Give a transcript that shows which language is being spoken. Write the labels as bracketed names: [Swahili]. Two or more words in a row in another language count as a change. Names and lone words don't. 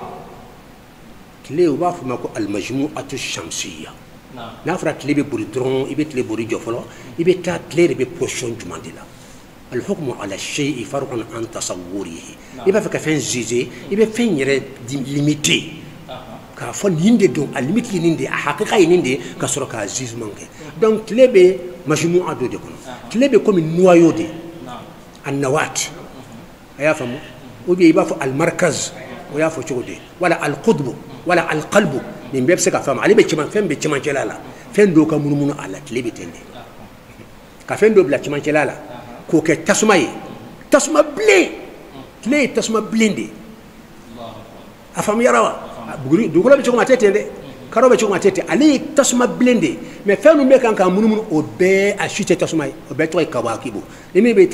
[Bambara] tile u b'a fɔ ma ko [Arabic] المجموعة الشمسية [Bambara] n'a fɔra tile bɛ bori dɔrɔn i bɛ tile bori jɔ fɔlɔ i bɛ taa tile de bɛ position jumɛn de la [Arabic] الحكم على الشيء فرع عن تصوره [Bambara] i b'a fɛ ka fɛn juger i bɛ fɛn yɛrɛ limiter k'a fɔ nin de don a limite ye nin de a hakika ye nin de ka sɔrɔ k'a jugement kɛ donc tile bɛ majmu'a dɔ de kɔnɔ tile bɛ komi noyau de an-nawat a y'a faamu [French] ou bien [Bambara] i b'a fɔ al-markaz o y'a fɔ cogo di wala al-qutb wala al-qalb nin bɛɛ bɛ se ka faamu ale bɛ fɛn bɛ cɛmancɛla la fɛn dɔw ka munumunu a la tile bɛ ten de ka fɛn dɔw bila cɛmancɛla la k'o kɛ tasuma ye tasuma bilen tile ye tasuma bilen de a faamuyara wa dugukolo bɛ cogo min a tɛ ten dɛ karo bɛ cogo min a tɛ ten ale ye tasuma bilen de mais fɛn min bɛ kan k'a munumunu o bɛɛ a si tɛ tasuma ye o bɛɛ tɔgɔ ye kawakibu ni min bɛ